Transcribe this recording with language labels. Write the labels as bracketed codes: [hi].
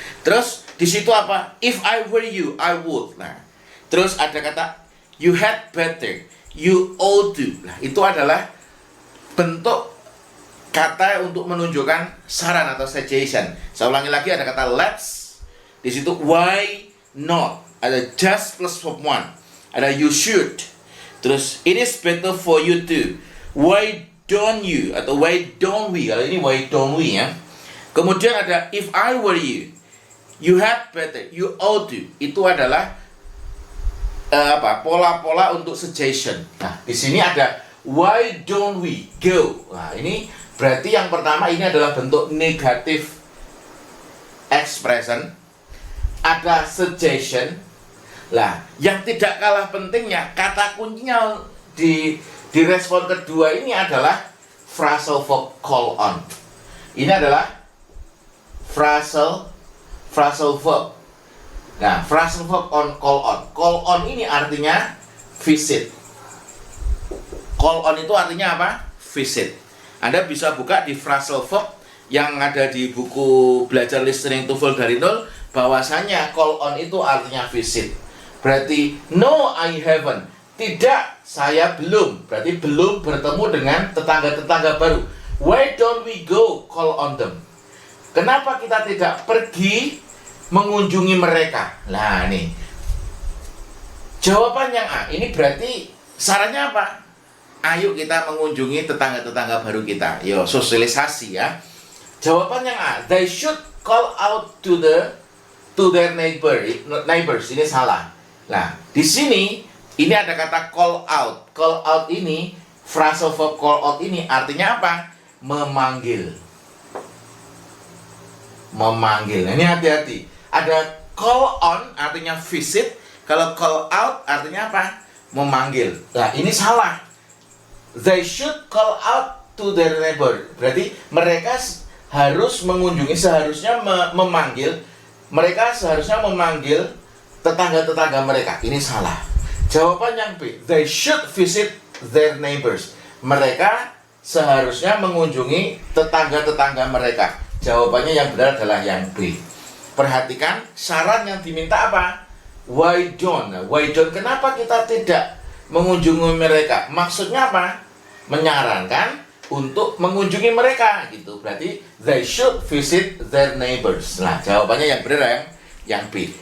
[id] Terus di situ apa? [en] If I were you, I would. [id] Nah, terus ada kata [en] you had better. you ought to. [id] Nah, itu adalah bentuk kata untuk menunjukkan saran atau suggestion. Saya ulangi lagi, ada kata [en] let's, di situ why not, ada just plus verb one, ada you should, terus it is better for you to, why don't you atau why don't we, [id] kalau ini [en] why don't we ya. [id] Kemudian ada [en] if I were you, you had better, you ought to. [id] Itu adalah pola-pola untuk suggestion. Nah, di sini ada [en] why don't we go. [id] Nah, ini berarti yang pertama ini adalah bentuk negatif expression. Ada suggestion. Lah, yang tidak kalah pentingnya kata kuncinya di respon kedua ini adalah phrasal verb call on. Ini adalah phrasal verb. Nah, phrasal verb on call on. Call on ini artinya visit. Call on itu artinya apa? Visit. Anda bisa buka di phrasal verb yang ada di buku belajar listening TOEFL dari nol, bahwasanya call on itu artinya visit. Berarti [en] no I haven't. [id] Tidak, saya belum. Berarti belum bertemu dengan tetangga-tetangga baru. [en] Why don't we go call on them? [id] Kenapa kita tidak pergi mengunjungi mereka? Nah, nih. Jawaban yang A. Ini berarti sarannya apa? Ayo kita mengunjungi tetangga-tetangga baru kita. Yo, sosialisasi ya. Jawaban yang A. [en] They should call out to their neighbors. [id] Ini salah. Nah, di sini ini ada kata call out. Call out ini, phrasal verb call out ini artinya apa? Memanggil. Memanggil. Nah, ini hati-hati. Ada call on artinya visit, kalau call out artinya apa? Memanggil. Nah, ini salah. [en] They should call out to their neighbor. [id] Berarti mereka harus mengunjungi, seharusnya memanggil. Mereka seharusnya memanggil tetangga-tetangga mereka. Ini salah. Jawaban yang B. [en] They should visit their neighbors. [id] Mereka seharusnya mengunjungi tetangga-tetangga mereka. Jawabannya yang benar adalah yang B. Perhatikan saran yang diminta apa? [en] Why don't? Why don't? [id] Kenapa kita tidak mengunjungi mereka? Maksudnya apa? Menyarankan untuk mengunjungi mereka gitu. Berarti [en] they should visit their neighbors. [id] Nah, jawabannya yang benar yang B.